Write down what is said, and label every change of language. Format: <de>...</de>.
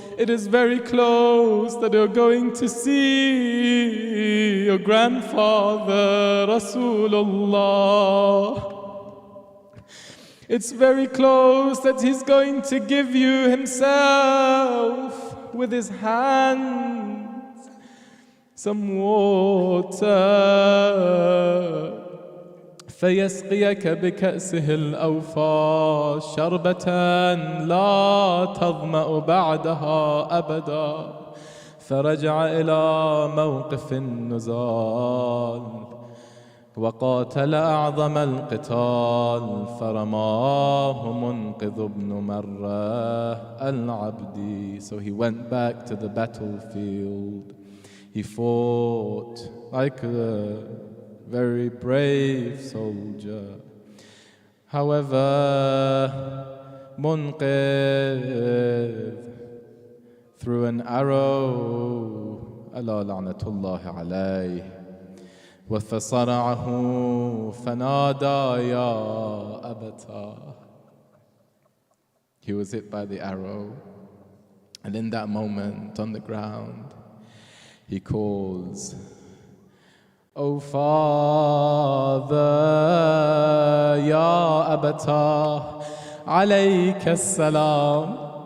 <en>It is very close that you're going to see your grandfather, Rasulullah. It's very close that he's going to give you himself with his hands some water.</en> <ar>فيسقيك بكأسه الأوفى شربة لا تظمأ بعدها أبدا. فرجع إلى موقف النزال وقاتل أعظم القتال فرماه منقذ بن مرة العبدي.</ar> <en>So he went back to the battlefield. He fought like a very brave soldier. However, Munqidh threw an arrow,</en> <ar>ألا لعنة الله عليه, وفصرعه فنادى يا أبتاه.</ar> <en>He was hit by the arrow, and in that moment on the ground, he calls, "O Father,</en> <ar>Ya Abata, alayka salam."</ar>